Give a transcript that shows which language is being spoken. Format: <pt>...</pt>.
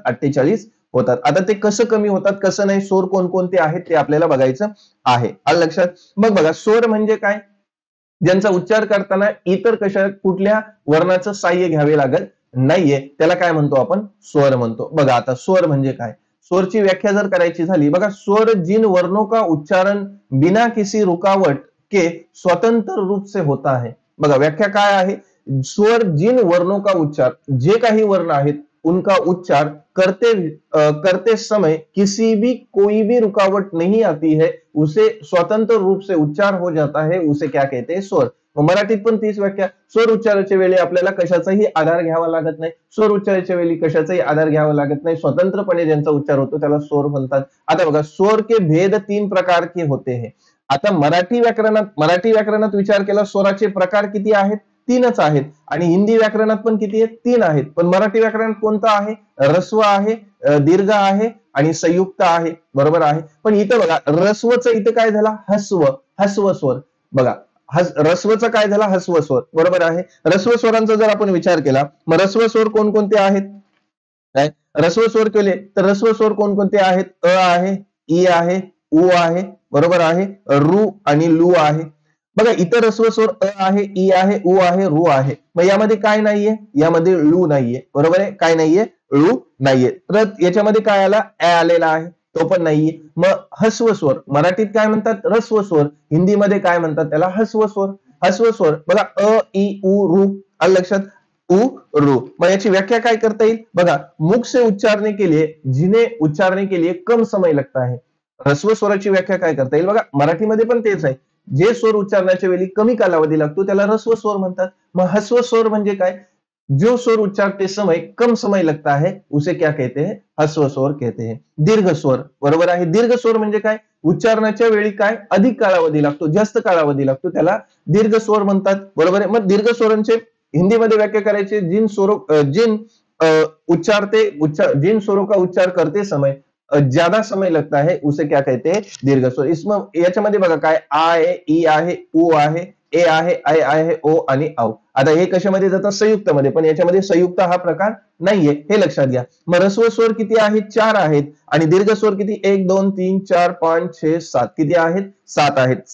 <mr>48 होतात. आता ते कसं कमी होतात, कसं नाही, स्वर कोणकोणते आहेत ते आपल्याला बघायचं आहे. आलं लक्षात? मग बघा, स्वर म्हणजे काय? ज्यांचा उच्चार करताना इतर कुठल्या वर्णाचं साह्य घ्यावे लागत नाहीये, त्याला काय म्हणतो आपण? स्वर म्हणतो. बघा आता स्वर म्हणजे काय? स्वरची व्याख्या जर करायची झाली, बघा,</mr> <hi>स्वर जिन वर्णों का उच्चारण बिना किसी रुकावट के स्वतंत्र रूप से होता है.</hi> <mr>बघा व्याख्या काय आहे?</mr> <hi>स्वर जिन वर्णों का उच्चार,</hi> <mr>जे काही वर्ण आहेत</mr> <hi>उनका उच्चार करते समय कोई भी रुकावट नहीं आती है, उसे स्वतंत्र रूप से उच्चार हो जाता है, उसे क्या कहते हैं?</hi> <mr>स्वर. मराठीत पण तीच व्याख्या. स्वर उच्चाराच्या वेळी आपल्याला कशाचाही आधार घ्यावा लागत नाही. स्वर उच्चाराच्या वेळी कशाचाही आधार घ्यावा लागत नाही. स्वतंत्रपणे ज्यांचा उच्चार होतो त्याला स्वर म्हणतात. आता बघा,</mr> <hi>स्वर के भेद 3 प्रकार के होते हैं.</hi> <mr>आता मराठी व्याकरणात विचार केला, स्वराचे प्रकार किती आहेत? 3च आहेत. आणि हिंदी व्याकरणात पण किती आहेत? 3 आहेत. पण मराठी व्याकरणात कोणतं आहे? ऱ्हस्व आहे, दीर्घ आहे आणि संयुक्त आहे, बरोबर आहे. पण इथं बघा, ऱ्हस्वचं इथं काय झाला? हस्व स्वर. बघा, ऱ्हस्वचा काय झाला? हस्व स्वर, बरोबर आहे. ऱ्हस्व स्वरांचा जर आपण विचार केला, मग ऱ्हस्व स्वर कोणकोणते आहेत? काय ऱ्हस्व स्वर केले तर ऱ्हस्व स्वर कोणकोणते आहेत? अ आहे, ई आहे, उ आहे, बरोबर आहे, रू आणि लू आहे. बघा, इतर ऱ्हस्व स्वर अ आहे, ई आहे, उ आहे, रू आहे. मग यामध्ये काय नाहीये? यामध्ये लू नाहीये, बरोबर आहे. काय नाहीये? लू नाहीये. तर याच्यामध्ये काय आला? ए आलेला आहे, तो पण नाहीये. मग हस्व स्वर मराठीत काय म्हणतात? ऱ्हस्व स्वर. हिंदीमध्ये काय म्हणतात? त्याला हस्व स्वर. हस्व स्वर बघा, अ ई उ रू. आलं लक्षात? उ रू. मग याची व्याख्या काय करता येईल?</mr> <hi>बघा, मुख से उच्चारने के लिए, जिन्हें उच्चारने के लिए कम समय लगता है.</hi> <mr>ह्रस्व स्वराची व्याख्या काय करता येईल? बघा, मराठीमध्ये पण तेच आहे. जे स्वर उच्चारण्याच्या वेळी कमी कालावधी लागतो त्याला ह्रस्व स्वर म्हणतात. मग हस्व स्वर म्हणजे काय?</mr> <hi>जो स्वर उच्चारते समय कम समय लगता है, उसे क्या कहते हैं? हस्व स्वर कहते हैं.</hi> <mr>दीर्घ स्वर, बरोबर आहे. दीर्घ स्वर म्हणजे काय? उच्चारण्याच्या वेळी काय? अधिक कालावधी लागतो, जास्त कालावधी लागतो, त्याला दीर्घ स्वर म्हणतात, बरोबर आहे. मग दीर्घ स्वरांचे हिंदीमध्ये व्याख्या करायची,</mr> <hi>जिन स्वरों का उच्चार करते समय ज्यादा समय लगता है, उसे क्या कहते हैं? दीर्घ स्वर.</hi> <mr>इसमें याच्यामध्ये बघा काय? आ आहे, ई आहे, उ आहे, ए आहे, ऐ आहे, ओ आणि औ. आता हे कशामध्ये जातात? संयुक्त मध्ये. पण याच्यामध्ये संयुक्त हा प्रकार नाहीये, हे लक्षात घ्या. मग ह्रस्व स्वर किती आहेत? 4 आहेत. आणि दीर्घ स्वर किती? 1 2 3 4 5 6 7. किती आहेत? 7 आहेत.</mr>